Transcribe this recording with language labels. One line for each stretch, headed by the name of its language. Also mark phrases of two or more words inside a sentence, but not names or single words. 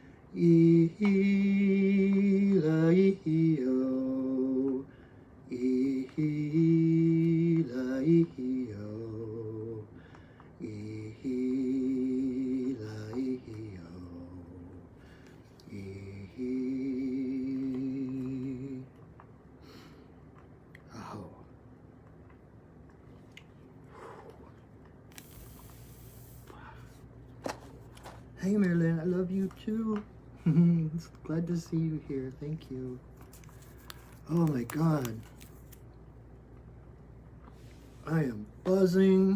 English: ihi-la-ihi-o, ihi-la-ihi-o, ihi-la-ihi-o, ihi. Aho. Hey Marilyn, I love you too. Glad to see you here. Thank you. Oh my God. I am buzzing.